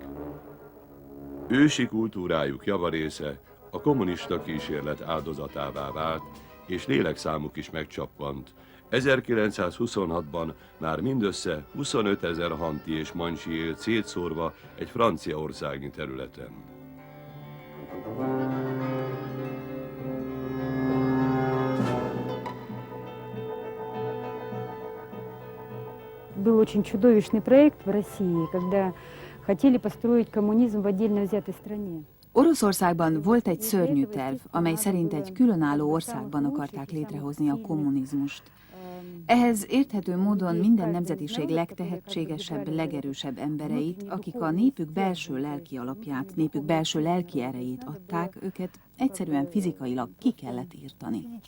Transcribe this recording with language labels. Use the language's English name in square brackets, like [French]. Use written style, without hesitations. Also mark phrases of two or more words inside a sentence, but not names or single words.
[Hungarian] Ősi kultúrájuk javarésze a kommunista kísérlet áldozatává vált, és lélekszámuk is megcsappant, 1926-ban már mindössze 25 000 hanti és mansi élt szétszórva egy franciaországi területen. [Russian] Был очень чудовищный проект в России, когда хотели построить коммунизм в отдельно взятой стране. [Hungarian] Oroszországban volt egy szörnyű terv, amely szerint egy különálló országban akarták létrehozni a kommunizmust. Ehhez érthető módon minden nemzetiség legtehetségesebb, legerősebb embereit, akik a népük belső lelki alapját, népük belső lelki erejét adták, őket egyszerűen fizikailag ki kellett írtani.